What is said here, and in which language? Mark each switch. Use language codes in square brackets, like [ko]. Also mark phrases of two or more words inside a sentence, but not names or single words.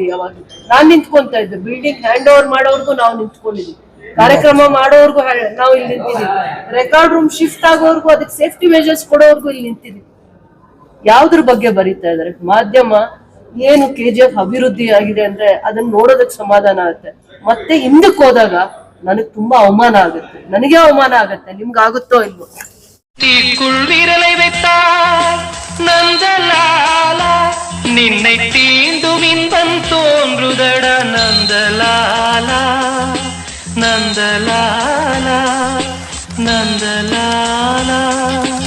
[kn] ಯಾವಾಗ ನಾನ್ ನಿಂತ್ಕೊಂತ ಇದ್ದೆ, [en] building hand over [kn] ಮಾಡೋವರೆಗೂ ನಾವು ನಿಂತ್ಕೊಂಡಿದ್ವಿ, ಕಾರ್ಯಕ್ರಮ ಮಾಡೋವರೆಗೂ ನಾವು ಇಲ್ಲಿ ನಿಂತಿದ್ವಿ, [en] record room shift [kn] ಆಗೋವರೆಗೂ ಅದಕ್ಕೆ [en] safety measures [kn] ಕೊಡೋವರೆಗೂ ಇಲ್ಲಿ ನಿಂತಿದ್ವಿ. ಯಾವ್ದ್ರ ಬಗ್ಗೆ ಬರೀತಾ ಇದಾರೆ ಮಾಧ್ಯಮ? ಏನು KGF ಅಭಿವೃದ್ಧಿ ಆಗಿದೆ ಅಂದ್ರೆ ಅದನ್ನ ನೋಡೋದಕ್ಕೆ ಸಮಾಧಾನ ಆಗುತ್ತೆ. ಮತ್ತೆ ಹಿಂದಕ್ಕೆ ಹೋದಾಗ ನನಗ್ ತುಂಬಾ ಅವಮಾನ ಆಗುತ್ತೆ, ನನಗೆ ಅವಮಾನ ಆಗತ್ತೆ. ನಿಮ್ಗಾಗುತ್ತೋ ಇಲ್ವೋ? [ta] தீக்குள் விரலை வைத்தால் நந்தலாலா நின்னை தீண்டும் இன்பம் தோன்றுதட நந்தலாலா நந்தலாலா நந்தலாலா